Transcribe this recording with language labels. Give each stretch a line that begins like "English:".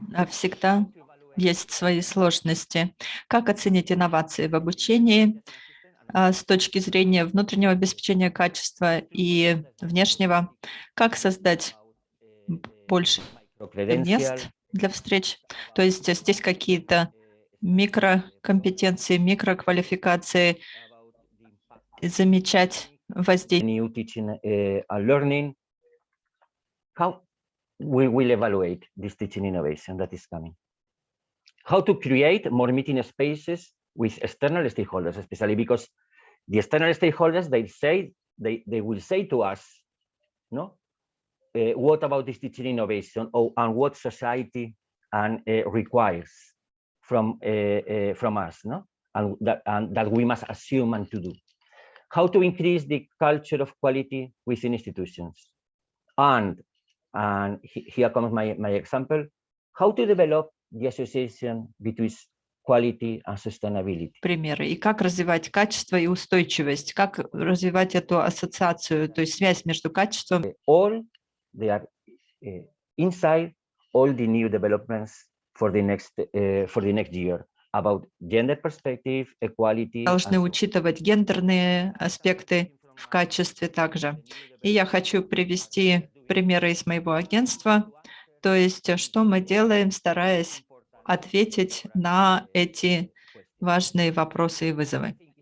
Russian: Всегда есть свои сложности. Как оценить инновации в обучении с точки зрения внутреннего обеспечения качества и внешнего? Как создать больше мест для встреч? То есть здесь какие-то микрокомпетенции, микроквалификации, замечать воздействие.
English: New teaching and learning. How we will evaluate this teaching innovation that is coming? How to create more meeting spaces with external stakeholders, especially because the external stakeholders, they will say to us, no, what about this teaching innovation, and what society requires from us, no, and that we must assume and to do. How to increase the culture of quality within institutions, and here comes my example. How to develop the association between quality and sustainability.
Russian: Примеры. И как развивать качество и устойчивость, как развивать эту ассоциацию, то есть связь между качеством.
English: All they are inside all the new developments for the next year about gender perspective, equality.
Russian: Должны учитывать гендерные аспекты в качестве также. И я хочу привести примеры из моего агентства, то есть что мы делаем, стараясь ответить на эти важные вопросы и вызовы.